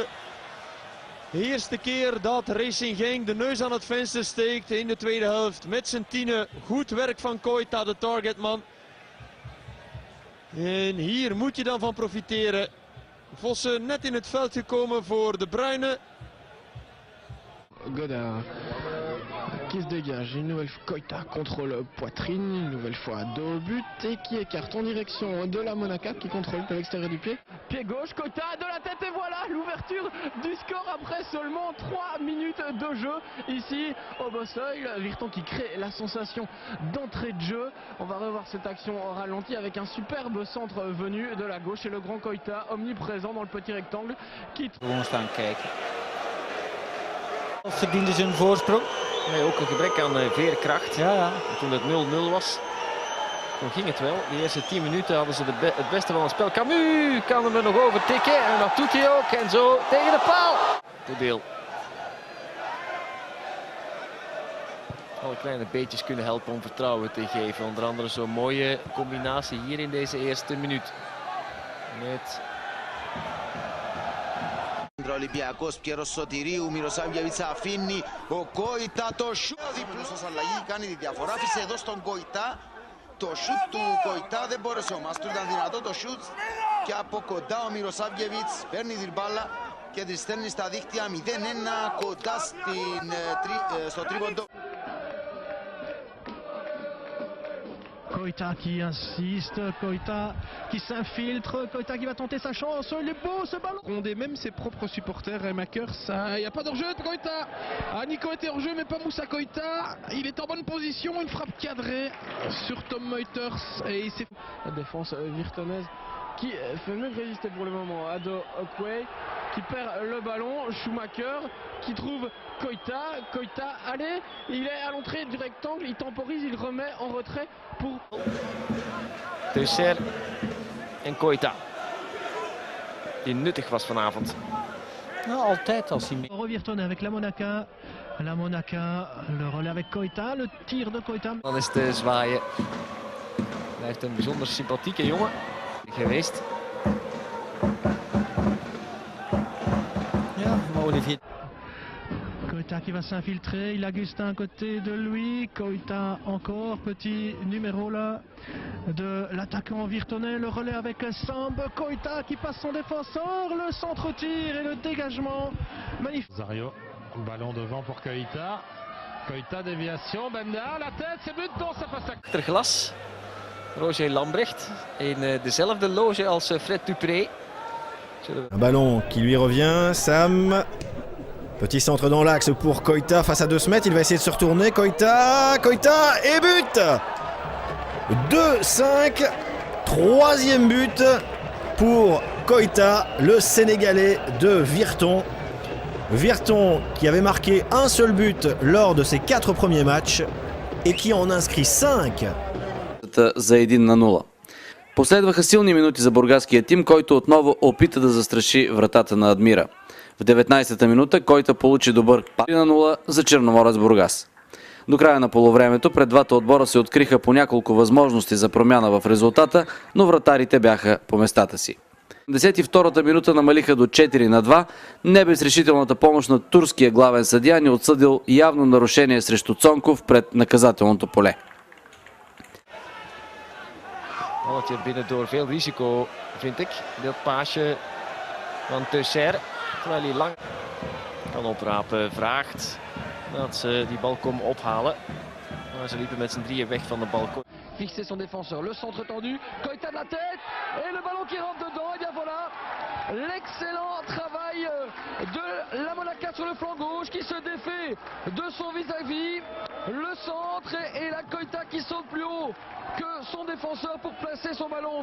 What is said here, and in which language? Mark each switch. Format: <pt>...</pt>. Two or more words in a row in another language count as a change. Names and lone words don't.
<nl>De eerste keer dat Racing Genk de neus aan het venster steekt in de tweede helft met zijn tienen. Goed werk van Koita, de targetman. En hier moet je dan van profiteren. Vossen net in het veld gekomen voor de Bruine.</nl> <fr>Godard qui se dégage, une nouvelle fois Koita contrôle poitrine, une nouvelle fois dos au but et qui écarte en direction de la Monaca qui contrôle de l'extérieur du pied. Pied gauche, Koita de la tête et voilà l'ouverture du score après seulement 3 minutes de jeu ici au Bosseuil. Virton qui crée la sensation d'entrée de jeu. On va revoir cette action en ralenti avec un superbe centre venu de la gauche et le grand Koita omniprésent dans le petit rectangle qui...</fr> <nl>Gewoon staan kijken. Verdiende zijn voorsprong. Nee, ook een gebrek aan veerkracht. Ja. Toen het 0-0 was, toen ging het wel. De eerste 10 minuten hadden ze het beste van het spel. Camus kan hem er nog over tikken en dat doet hij ook. En zo tegen de paal. Toedeel. Alle kleine beetjes kunnen helpen om vertrouwen te geven. Onder andere zo'n mooie combinatie hier in deze eerste minuut. Met...</nl> <el>Ολυμπιακός Πιέρος Σωτηρίου, Μυροσάβγεβιτς αφήνει ο Κόιτα το σούτ. Διπλούς ως αλλαγή κάνει τη διαφορά, άφησε εδώ στον Κόιτα. Το σούτ του Κόιτα δεν μπόρεσε ο Μάστρου, ήταν δυνατό το σούτ. Και από κοντά ο Μυροσάβγεβιτς παίρνει την μπάλα και τη στέλνει στα δίκτυα 0-1 κοντά στο τρίποντο.</el> <fr>Koita qui insiste, Koita qui s'infiltre, Koita qui va tenter sa chance, il est beau ce ballon. Rondé même ses propres supporters, Remaker, ça, il n'y a pas d'enjeu de Koita. Nico était en jeu mais pas Moussa Koita, il est en bonne position, une frappe cadrée sur Tom Meuters et il s'est... La défense virtonaise qui fait mieux que résister pour le moment, Ado Okway qui perd le ballon, Schumacher qui trouve Koita, allez, il est à l'entrée du rectangle, il temporise, il remet en retrait pour...</fr> <nl>Teusser en Koita. Die nuttig was vanavond. Nou, altijd als hij mee...</nl> <fr>Virtonnet avec la Monaca. La Monaca, le relais avec Koita, le tir de Koita.</fr> <nl>Dan is het zwaaien. Blijft een bijzonder sympathieke jongen geweest. Ja, maar Olivier...</nl> <fr>Koita qui va s'infiltrer, il a Augustin à côté de lui, Koita encore, petit numéro là de l'attaquant Virtonnet, le relais avec Samb, Koita qui passe son défenseur, le centre-tir et le dégagement, magnifique. Zario, ballon devant pour Koita, Koita déviation, Benda, la tête, c'est but, non, ça passe à...</fr> <nl>Achterglas, Roger Lambrecht in dezelfde loge als Fred Dupré.</nl> <fr>Un ballon qui lui revient, Sam. Petit centre dans l'axe pour Koita face à 2 mètres, il va essayer de se retourner, Koita et but 2-5, 3e but pour Koita, le Sénégalais de Virton. Virton qui avait marqué un seul but lors de ses 4 premiers matchs et qui en inscrit 5.</fr> <bg>За 1-0. Последваха силни минути за бургаския тим, който отново опита да застраши вратата на Адмира. В 19-та минута Коита получи добър пас 3-0 за Черноморец Бургас. До края на полувремето пред двата отбора се откриха по няколко възможности за промяна в резултата, но вратарите бяха по местата си. В 52-та минута намалиха до 4-2, не без решителната помощ на турския главен съдия ни отсъдил явно нарушение срещу Цонков пред наказателното поле.</bg> <nl>Balletje binnen door veel risico, vind ik. Dat paasje van Teusser, terwijl hij lang kan oprapen, vraagt dat ze die bal komen ophalen. Maar ze liepen met z'n drieën weg van de bal.</nl> <fr>Fixer son défenseur, le centre tendu, Koita de la tête, et le ballon qui rentre dedans, et bien voilà, l'excellent travail de la Monaca sur le flanc gauche qui se défait de son vis-à-vis, le centre et la Koita qui saute plus haut que son défenseur pour placer son ballon.</fr>